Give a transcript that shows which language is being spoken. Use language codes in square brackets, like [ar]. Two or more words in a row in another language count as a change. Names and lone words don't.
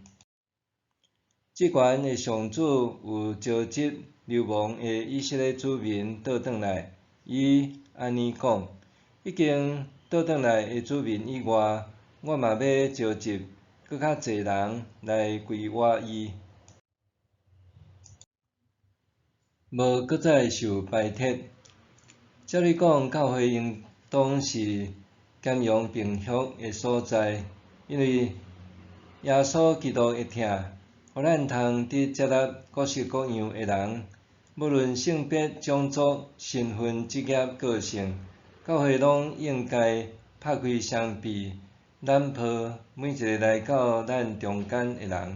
[nan] 至悬的上主有召集流亡的以色列子民倒转来，伊安尼讲：已经倒转来的子民以外，我嘛要召集搁较侪人来归我伊。无搁再受拜帖。照理讲，教会应当是兼容并蓄的所在，因为耶稣基督会疼，互咱通伫接纳各式各样的人，无论性别、种族、身份、职业、个性，教会拢应该拍开双臂，揽抱每一个来到咱中间的人。